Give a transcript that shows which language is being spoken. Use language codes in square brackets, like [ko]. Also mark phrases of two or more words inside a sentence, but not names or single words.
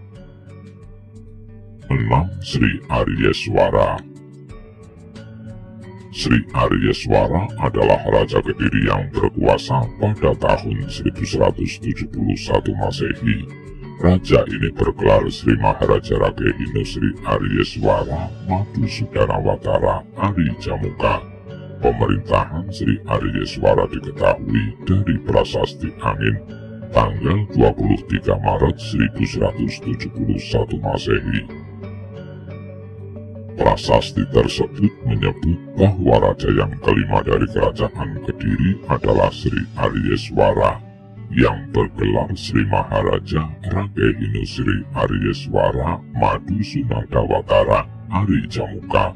[id] 6. Sri Aryeswara. Sri Aryeswara adalah Raja Kediri yang berkuasa pada tahun 1171 Masehi. Raja ini bergelar Sri Maharaja Rakehino Sri Aryeswara Madhusudanawatara Ari Jamuka. Pemerintahan Sri Aryeswara diketahui dari prasasti angin tanggal 23 Maret 1171 Masehi. Prasasti tersebut menyebut bahwa raja yang kelima dari kerajaan Kediri adalah Sri Aryeswara yang bergelar Sri Maharaja Rakehino Sri Aryeswara Madhusudanawatara Ari Jamuka.